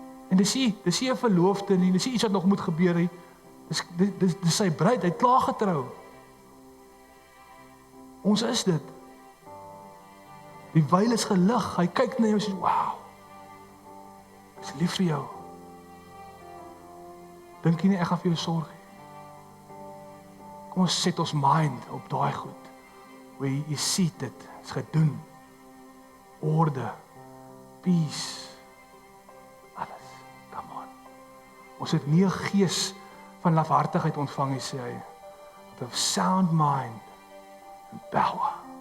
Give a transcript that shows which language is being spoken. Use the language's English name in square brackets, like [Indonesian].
[Afrikaans] En dis nie 'n verloofde nie, dis nie iets wat nog moet gebeur nie. Dis sy bruid, hy het klaar getrou. Ons is dit. Die wyl is gelig, hy kyk na jou en sê, wow, ek is lief vir jou. Dink jy nie, ek gaan vir jou sorg nie? Kom ons set ons mind op daai goed. Waar jy seat dit, is gedoen. Orde, peace, alles, [English] come on. [Afrikaans] Ons het nie 'n gees van lafhartigheid ontvang nie, sê hy. [English] But of sound mind and power.